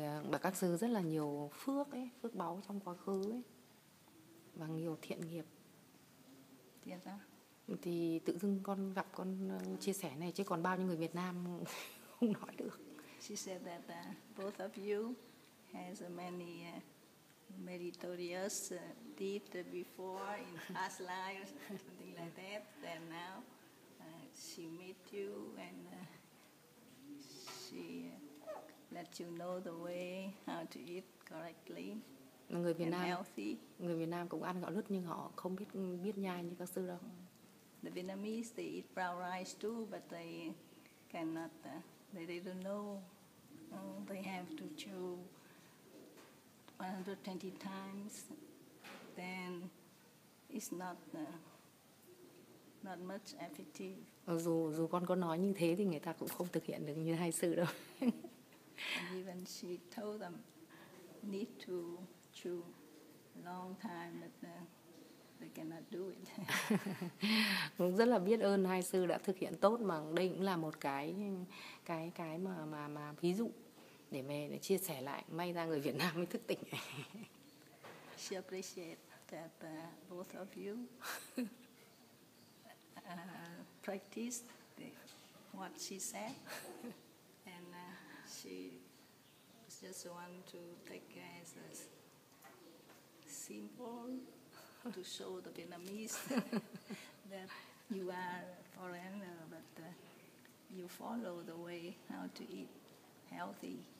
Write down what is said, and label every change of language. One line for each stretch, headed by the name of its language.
Vietnamese: Mà các sư rất là nhiều phước ấy, phước báu trong quá khứ ấy, và nhiều thiện nghiệp. Thiện sao? Thì tự dưng con gặp con chia sẻ này, chứ còn bao nhiêu người Việt Nam không nói được.
English: She said that both of you has many meritorious deeds before in past lives, something like that. Then now she met you and she let you know the way how to eat correctly
Vietnamese: Người Việt
English: and
Vietnamese: Nam,
English: healthy.
Vietnamese: người Việt Nam cũng ăn gạo lứt nhưng họ không biết nhai như các sư đâu.
English: The Vietnamese, they eat brown rice too, but they cannot. They don't know. They have to chew 120 times. Then it's not much effective.
Vietnamese: Dù con có nói như thế thì người ta cũng không thực hiện được như hai sư đâu.
English: And even she told them need to chew long time, but they cannot do it.
Vietnamese: Cũng rất là biết ơn hai sư đã thực hiện tốt, mà đây cũng là một cái mà ví dụ để chia sẻ lại, may ra người Việt Nam mới thức tỉnh.
English: She appreciates that both of you practice what she said, and she just want to take as a symbol to show the Vietnamese that you are a foreigner, but you follow the way how to eat healthy.